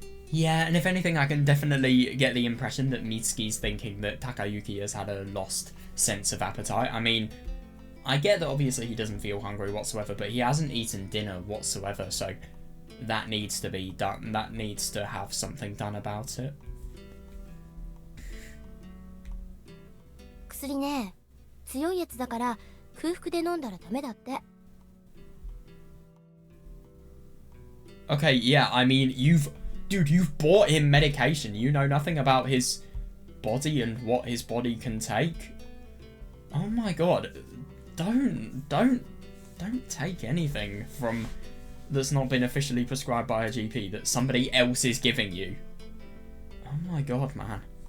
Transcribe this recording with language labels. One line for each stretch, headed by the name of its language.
English: Yeah, and if anything, I can definitely get the impression that Mitsuki's thinking that Takayuki has had a lost sense of appetite. I mean, I get that obviously he doesn't feel hungry whatsoever, but he hasn't eaten dinner whatsoever, so that needs to be done. That needs to have something done about it.
Japanese: 薬ね、強いやつだから空腹で飲んだらダメだって。
English: Okay, yeah, I mean, you've bought him medication. You know nothing about his body and what his body can take. Oh my god. Don't take anything from that's not been officially prescribed by a GP that somebody else is giving you. Oh my god, man.